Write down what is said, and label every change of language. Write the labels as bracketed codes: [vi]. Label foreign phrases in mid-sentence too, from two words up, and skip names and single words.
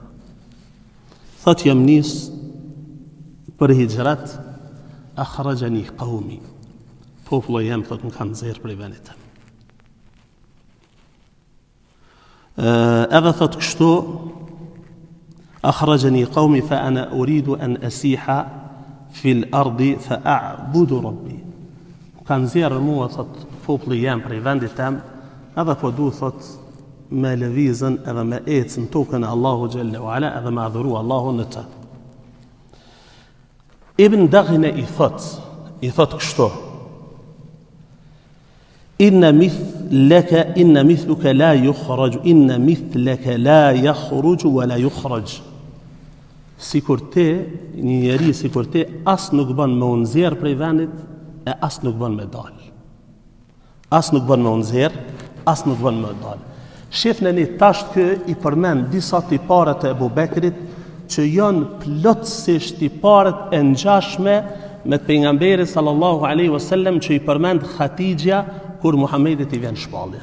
[sq] Thët jem nisë për hijret, [ar] أخرجني قومي. [sq] Populli jam thot më kanë nxjerr prej vendit tëm. Edhe thot kështu, [ar] أخرجني قومي فأنا أريد أن أسيح في الأرض فأعبد ربي. [sq] Kanë nxjerr mua thot populli jam prej vendit tëm, edhe po du thot me lëvizën edhe me ecën tokën e Allahu [ar] جل وعلا [sq] edhe me adhuru Allahun në të. Ibn Daghina i thot kështu: [ar] إن مثلك لا يخرج إن مثلك لا يخرج ولا يخرج. [sq] Sikur ti, një njeri sikur ti, as nuk bën me unëzirë prej vendit, e as nuk bën me dal. As nuk bën me unëzirë, as nuk bën me dal. Shifnë një tash kë i përmend disa tiparet e Ebu Bekrit që janë plotësisht tiparet e ngjashme me pejgamberin [ar] صلى الله عليه وسلم [sq] që i përmend Khatijja kur Muhamedit i vjen shpallja.